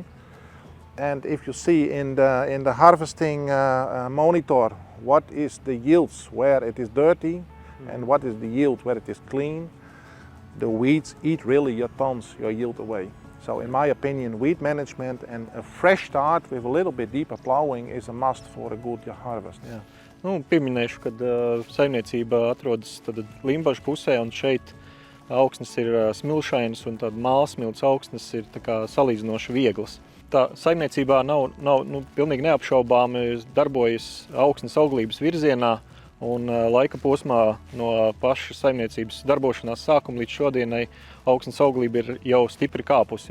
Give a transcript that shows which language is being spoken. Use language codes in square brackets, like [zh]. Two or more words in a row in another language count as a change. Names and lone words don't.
[en] And if you see in the harvesting monitor what is the yields where it is dirty and what is the yield where it is clean, the weeds eat really your tons, your yield away. So in my opinion, weed management and a fresh start with a little bit deeper plowing is a must for a good harvest. [lv] Jā. Nu, pieminēšu, kad saimniecība atrodas Limbažu pusē, un šeit augsnes ir smilšainas un tad mālsmilts augsnes ir tā kā salīdzinoši vieglas. Tā saimniecībā nav pilnīgi neapšaubāmi darbojas augsnes auglības virzienā, un laika posmā no paša saimniecības darbošanās sākuma līdz šodienai augsnes auglība ir jau stipri kāpusi.